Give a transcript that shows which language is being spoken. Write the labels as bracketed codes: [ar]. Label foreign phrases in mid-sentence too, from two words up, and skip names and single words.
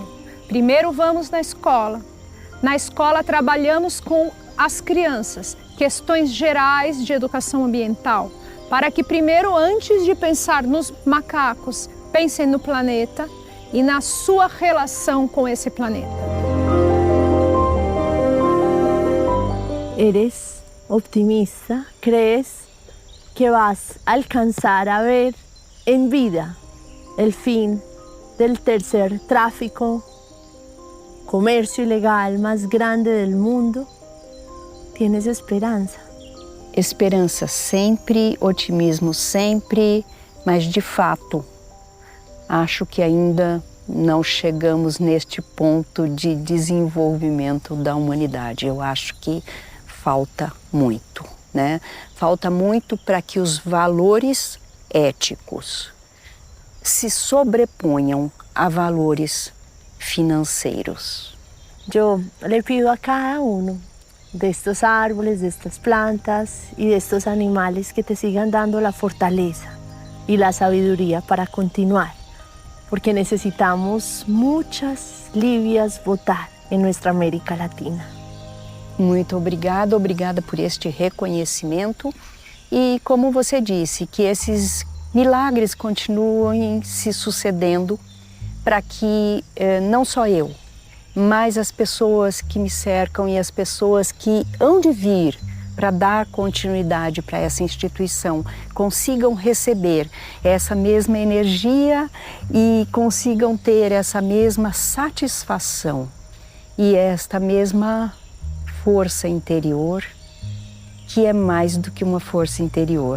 [pt] Primeiro vamos na escola. Na escola trabalhamos com as crianças questões gerais de educação ambiental, para que primeiro, antes de pensar nos macacos, pensem no planeta e na sua relação com esse planeta. [es] Eres optimista? ¿Crees que vas a alcanzar a ver en vida el fin del tercer tráfico, comercio ilegal más grande del mundo? ¿Tienes esperança? [pt] Esperança sempre, otimismo sempre, mas de fato, acho que ainda não chegamos neste ponto de desenvolvimento da humanidade. Eu acho que falta muito, né? Falta muito para que os valores éticos se sobreponham a valores financeiros. [es] Yo le pido a cada uno de estos árboles, de estas plantas y de estos animales que te sigan dando la fortaleza y la sabiduría para continuar, porque necesitamos muchas Lívias votar en nuestra América Latina. [pt] Muito obrigada, obrigada por este reconhecimento e, como você disse, que esses milagres continuem se sucedendo para que não só eu, mas as pessoas que me cercam e as pessoas que hão de vir para dar continuidade para essa instituição, consigam receber essa mesma energia e consigam ter essa mesma satisfação e esta mesma força interior, que é mais do que uma força interior.